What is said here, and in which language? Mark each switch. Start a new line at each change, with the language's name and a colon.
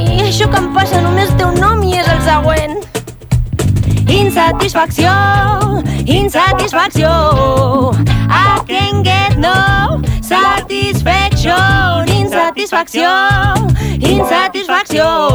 Catalan: Això que em passa només té un nom i és el següent. Insatisfacció, insatisfacció.
English: I can't get no satisfaction.
Catalan: Insatisfacció, insatisfacció.